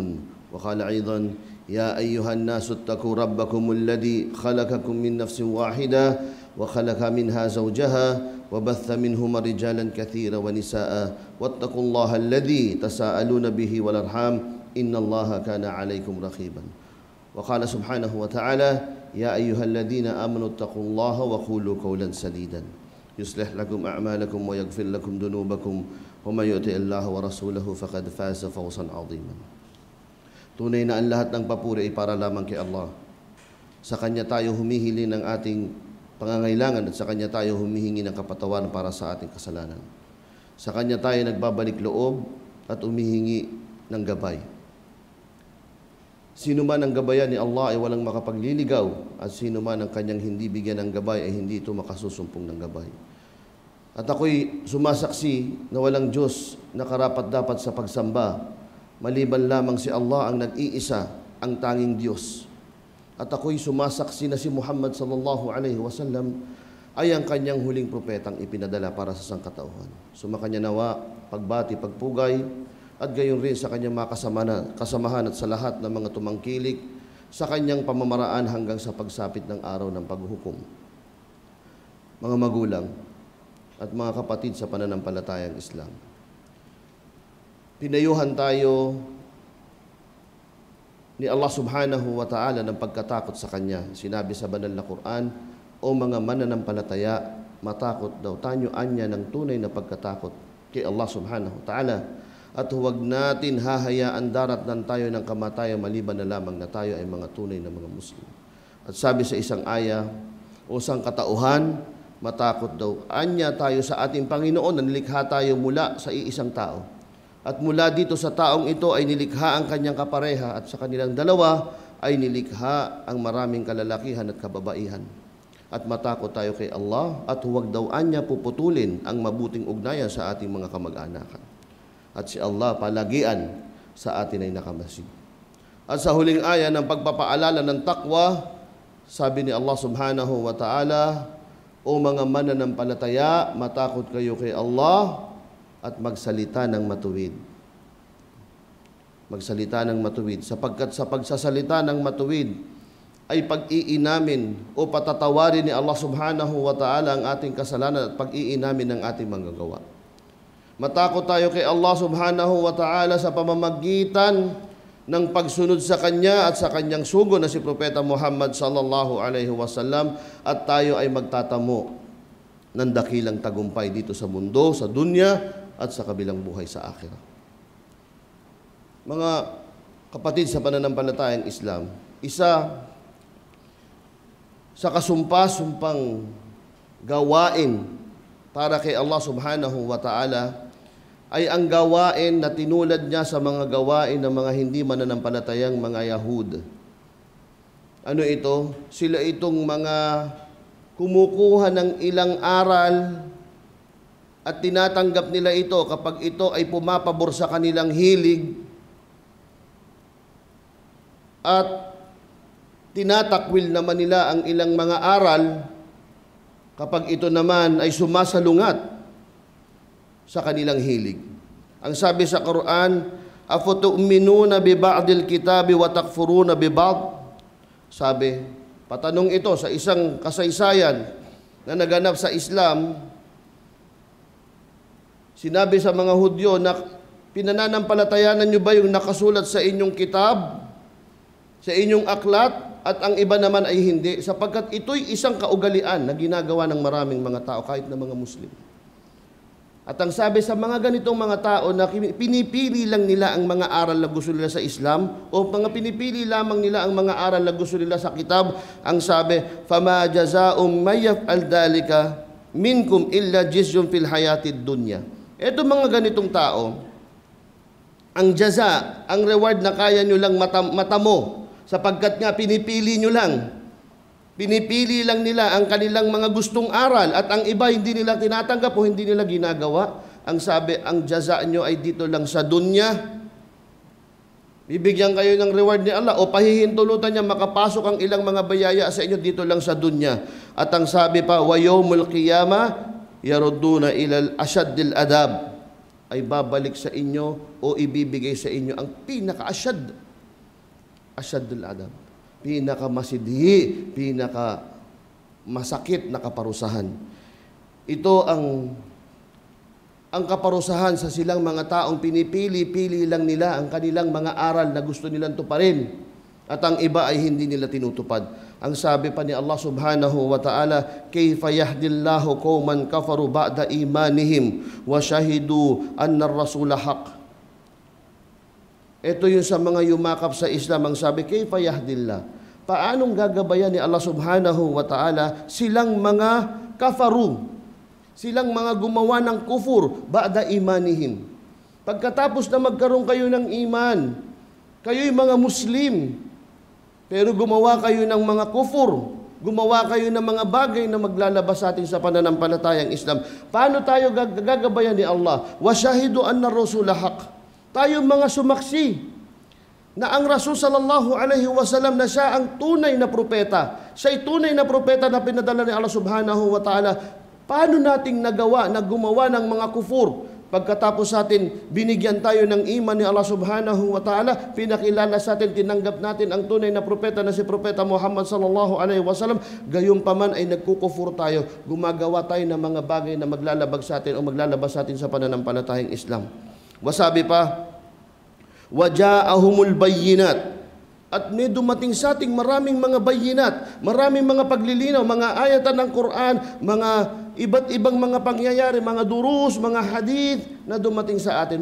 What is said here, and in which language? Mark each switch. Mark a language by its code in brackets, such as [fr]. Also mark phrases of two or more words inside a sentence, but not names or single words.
[ar] وقال أيضا: يا أيها الناس اتقوا ربكم الذي خلقكم من نفس واحدة وخلق منها زوجها وبث منهما رجالا كثيرا ونساء واتقوا الله الذي تساءلون به والأرحام إن الله كان عليكم رقيبا. وقال سبحانه وتعالى: يا أيها الذين آمنوا اتقوا الله وقولوا قولا سديدا يصلح لكم أعمالكم ويغفر لكم ذنوبكم ومن يطع الله ورسوله فقد فاز فوزا عظيما. [tl] Tunay na ang lahat ng papuri ay para lamang kay Allah. Sa Kanya tayo humihili ng ating pangangailangan at sa Kanya tayo humihingi ng kapatawaran para sa ating kasalanan. Sa Kanya tayo nagbabalik loob at humihingi ng gabay. Sino man ang gabayan ni Allah ay walang makapagliligaw at sino man ang Kanyang hindi bigyan ng gabay ay hindi ito makasusumpong ng gabay. At ako'y sumasaksi na walang Diyos na karapat-dapat sa pagsamba maliban lamang si Allah ang nag-iisa, ang tanging Diyos. At ako'y sumasaksi na si Muhammad [ar] صلى الله عليه وسلم [tl] ay ang Kanyang huling propetang ipinadala para sa sangkatauhan. Sumakanya nawa, pagbati, pagpugay, at gayon rin sa Kanyang mga kasamahan at sa lahat ng mga tumangkilik sa Kanyang pamamaraan hanggang sa pagsapit ng araw ng paghuhukom. Mga magulang at mga kapatid sa pananampalatayang Islam, pinayuhan tayo ni Allah [ar] سبحانه وتعالى [tl] ng pagkatakot sa Kanya. Sinabi sa banal na Quran, o mga mananampalataya, matakot daw tayo anya ng tunay na pagkatakot kay Allah [ar] سبحانه وتعالى. [tl] At huwag natin hahayaan daratnan tayo ng kamatayan maliban na lamang na tayo ay mga tunay na mga Muslim. At sabi sa isang aya, o sang katauhan, matakot daw anya tayo sa ating Panginoon na nilikha tayo mula sa iisang tao. At mula dito sa taong ito ay nilikha ang kanyang kapareha at sa kanilang dalawa ay nilikha ang maraming kalalakihan at kababaihan. At matakot tayo kay Allah at huwag daw anya puputulin ang mabuting ugnayan sa ating mga kamag-anakan. At si Allah palagian sa atin ay nakamasid. At sa huling aya ng pagpapaalala ng taqwa, sabi ni Allah [ar] سبحانه وتعالى, [tl] o mga mananampalataya, matakot kayo kay Allah at magsalita ng matuwid. Magsalita ng matuwid. Sapagkat sa pagsasalita ng matuwid ay pag-iinamin o patatawarin ni Allah [ar] سبحانه وتعالى [tl] ang ating kasalanan at pag-iinamin ng ating mga gawa. Matakot tayo kay Allah [ar] سبحانه وتعالى [tl] sa pamamagitan ng pagsunod sa Kanya at sa Kanyang sugo na si Propeta Muhammad [ar] صلى الله عليه وسلم, [tl] at tayo ay magtatamo ng dakilang tagumpay dito sa mundo, sa dunya at sa kabilang buhay sa akhirah. Mga kapatid sa pananampalatayang Islam, isa sa kasumpa-sumpang gawain para kay Allah [ar] سبحانه وتعالى [tl] ay ang gawain na tinulad niya sa mga gawain ng mga hindi mananampalatayang mga Yahud. Ano ito? Sila itong mga kumukuha ng ilang aral at tinatanggap nila ito kapag ito ay pumapabor sa kanilang hilig at tinatakwil naman nila ang ilang mga aral kapag ito naman ay sumasalungat sa kanilang hilig. Ang sabi sa Quran, [ar] أفتؤمنون ببعض الكتاب وتكفرون ببعض. [tl] Sabi, patanong ito sa isang kasaysayan na naganap sa Islam. Sinabi sa mga Hudyo na pinananampalatayanan nyo ba yung nakasulat sa inyong kitab, sa inyong aklat, at ang iba naman ay hindi, sapagkat ito'y isang kaugalian na ginagawa ng maraming mga tao kahit na mga Muslim. At ang sabi sa mga ganitong mga tao na pinipili lang nila ang mga aral na gusto nila sa Islam o mga pinipili lamang nila ang mga aral na gusto nila sa kitab, ang sabi, [ar] فَمَا جَزَاءٌ مَنْ يَفْعَلْ ذَلِكَ مِنْكُمْ إِلَّا جِزْيٌ فِي الْحَيَاةِ الدُّنْيَا. [tl] Ito mga ganitong tao, ang jaza, ang reward na kaya nyo lang matamo, sapagkat nga pinipili nyo lang. Pinipili lang nila ang kanilang mga gustong aral at ang iba hindi nila tinatanggap o hindi nila ginagawa. Ang sabi, ang jaza nyo ay dito lang sa dunya. Bibigyan kayo ng reward ni Allah o pahihintulutan niya makapasok ang ilang mga bayaya sa inyo dito lang sa dunya. At ang sabi pa, [ar] ويوم القيامة يردون إلى أشد العذاب, [tl] ay babalik sa inyo o ibibigay sa inyo ang [ar] أشد العذاب, [tl] pinakamasidhi, pinakamasakit na kaparusahan. Ito ang kaparusahan sa silang mga taong pinipili lang nila ang kanilang mga aral na gusto nilang tuparin at ang iba ay hindi nila tinutupad. Ang sabi pa ni Allah [ar] سبحانه وتعالى, كيف يهدي الله قوما كفروا بعد إيمانهم وشهدوا أن الرسول حق. [tl] Ito yung sa mga yumakap sa Islam, ang sabi, [ar] كيف يهدي الله. [tl] Paanong gagabayan ni Allah [ar] سبحانه وتعالى [tl] silang mga kafaru, silang mga gumawa ng [ar] كفر بعد إيمانهم. [tl] Pagkatapos na magkaroon kayo ng iman, kayo'y mga Muslim, pero gumawa kayo ng mga kufur, gumawa kayo ng mga bagay na maglalabas sa atin sa pananampalatayang Islam. Paano tayo gagabayan ni Allah? [ar] وشهدوا أن الرسول حق. [tl] Tayo mga sumaksi na ang Rasul [ar] صلى الله عليه وسلم [tl] na siya ang tunay na propeta. Siya'y tunay na propeta na pinadala ni Allah [ar] سبحانه وتعالى. [tl] Paano nating nagawa na gumawa ng mga kufur? Pagkatapos sa atin, binigyan tayo ng iman ni Allah [ar] سبحانه وتعالى, [tl] pinakilala sa atin, tinanggap natin ang tunay na propeta na si Propeta Muhammad [ar] صلى الله عليه وسلم, [tl] gayon pa man ay nagkukufur tayo, gumagawa tayo ng mga bagay na maglalabag sa atin o maglalabas sa atin sa pananampalatayang Islam. Wasabi pa, [ar] وجاءهم البينات. [tl] At may dumating sa ating maraming mga bayinat, maraming mga paglilinaw, mga ayatan ng Quran, mga iba't ibang mga pangyayari, mga durus, mga hadith na dumating sa atin.